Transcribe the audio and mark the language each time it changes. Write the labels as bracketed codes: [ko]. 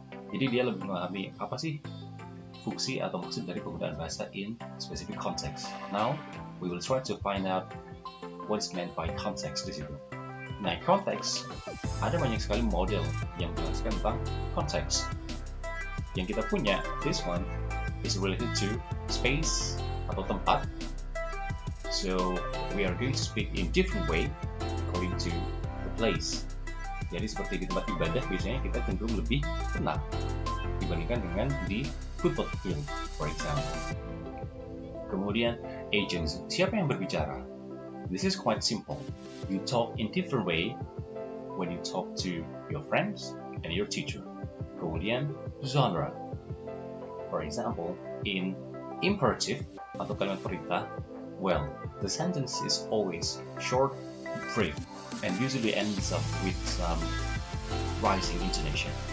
[id] Jadi dia lebih memahami apa sih fungsi atau maksud dari penggunaan bahasa [en] in specific context. Now, we will try to find out what is meant by context [id] di situ. Nah, konteks, ada banyak sekali model yang menjelaskan tentang konteks. Yang kita punya, [en] this one is related to space [id] atau tempat. [en] So, we are going to speak in different way according to the place. [id] Jadi seperti di tempat ibadah, biasanya kita cenderung lebih tenang dibandingkan dengan di football field, [en] for example. [id] Kemudian, agents, siapa yang berbicara? [en] This is quite simple. You talk in different way when you talk to your friends and your teacher. [id] Kemudian, genre. [en] For example, in imperative [id] atau kalimat perintah, [en] well, the sentence is always short, brief, and usually ends up with some rising intonation.